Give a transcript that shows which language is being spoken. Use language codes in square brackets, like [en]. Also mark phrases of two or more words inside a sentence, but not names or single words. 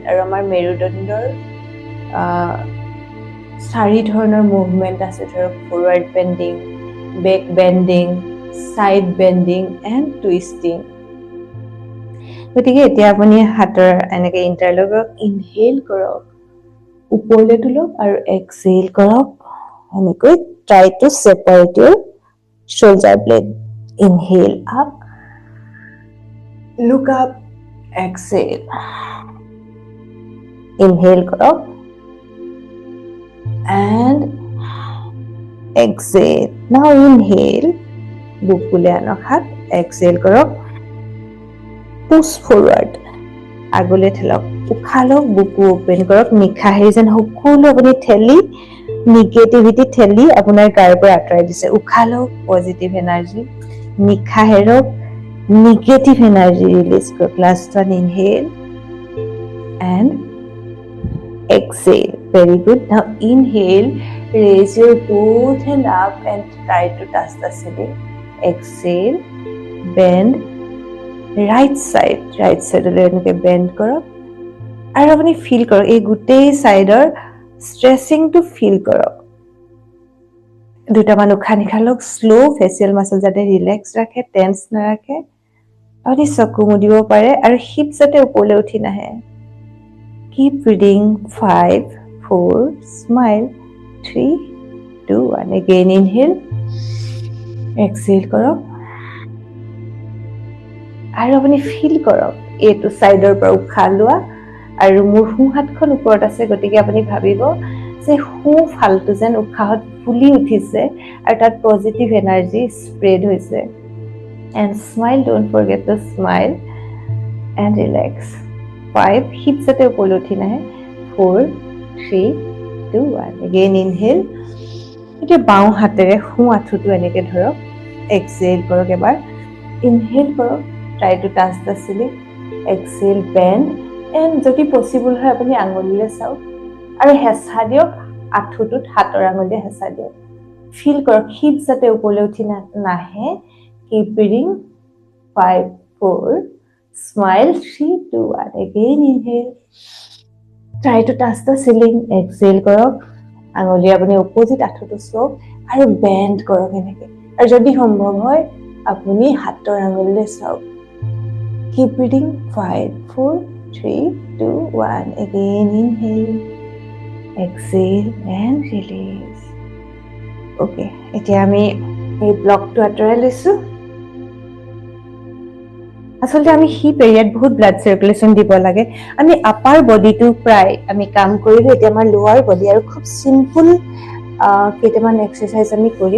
[as] আৰু আমাৰ মেৰুদণ্ডৰ 4 ধৰণৰ [en] মুভমেণ্ট [as] আছে, ধৰক [en] forward bending, back bending, side bending and twisting. [as] গতিকে এতিয়া আপুনি হাতৰ এনেকৈ ইণ্টাৰলক কৰক, ইনহেল কৰক, ওপৰলৈ তোলক আৰু এক্সহেল কৰক। [en] এনেকৈ try to separate your shoulder blade. Inhale up, look up, exhale. Inhale কৰক and exhale. Now inhale, [as] বুকুলে আনক হাত, এক্সহেল কৰক, [en] push forward, [as] আগলৈ ঠেলক, উশাহ লওক, বুকু অপেন কৰক, নিশাহেৰি যেন সকলো আপুনি ঠেলি নিগেটিভিটি ঠেলি আপোনাৰ গাৰ পৰা আঁতৰাই দিছে। উশাহ লওক, [en] positive energy, [as] নিশাহেৰক, [en] negative energy release [as] কৰক। [en] last one, inhale and exhale. Very good. Now inhale, raise your both hand up and try to touch the ceiling. Exhale, bend right side এনেকৈ bend কৰক। [as] আৰু আপুনি ফিল কৰক, এই গোটেই [en] sideৰ stretchingটো [as] ফিল কৰক। দুটামান উশাহ নিশাহ লওক, [en] slow facial muscle [as] যাতে ৰিলেক্স ৰাখে, টেন্স নাৰাখে। আপুনি চকু মুদিব পাৰে আৰু হিপ যাতে ওপৰলৈ উঠি নাহে। [en] Keep breathing. 5, 4, smile. 3, 2, 1. Again inhale. Exhale কৰক। [as] আৰু আপুনি ফিল কৰক এইটো চাইডৰ পৰা উশাহ লোৱা আৰু মোৰ সোঁ হাতখন ওপৰত আছে, গতিকে আপুনি ভাবিব যে সোঁ ফালটো যেন উশাহত ফুলি উঠিছে আৰু তাত [en] positive energy spread [as] হৈছে। [en] And smile, don't forget to smile and relax. 5, [as] হিপ যাতে ওপৰলৈ উঠি নাহে। 4, 3, 2, 1. [en] Again inhale. [as] এতিয়া বাওঁ হাতেৰে সোঁ আঁঠুটো এনেকৈ ধৰক, এক্সহেল কৰক এবাৰ, ইনহেল কৰক, [en] try to touch the ceiling, exhale, bend and [as] যদি পচিবল হয় আপুনি আঙুলিলৈ চাওক আৰু হেঁচা দিয়ক, আঁঠুটোত হাতৰ আঙুলিৰে হেঁচা দিয়ক। ফিল কৰক হিপ যাতে ওপৰলৈ উঠি নাহে। [en] Keep breathing. 5, 4, smile. 3, 2, 1. Again inhale. Try to touch the ceiling. [as] Exhale কৰক, আঙুলি আপুনি অপজিট আঁঠুটো চুওক আৰু বেণ্ড কৰক এনেকৈ। আৰু যদি সম্ভৱ হয় আপুনি হাতৰ আঙুলিলৈ চাওক। [en] Keep breathing. 5, 4, 3, 2, 1. Again inhale. Exhale and release. [as] Okay, এতিয়া আমি এই ব্লকটো আঁতৰাই লৈছো। আচলতে আমি [en] hip areaত [as] বহুত [en] blood circulation [as] দিব লাগে। আমি [en] upper bodyটো [as] প্ৰায় আমি কাম কৰিলোঁ, এতিয়া আমাৰ [en] lower body [as] আৰু খুব চিম্পুল কেইটামান এক্সাৰচাইজ আমি কৰিম।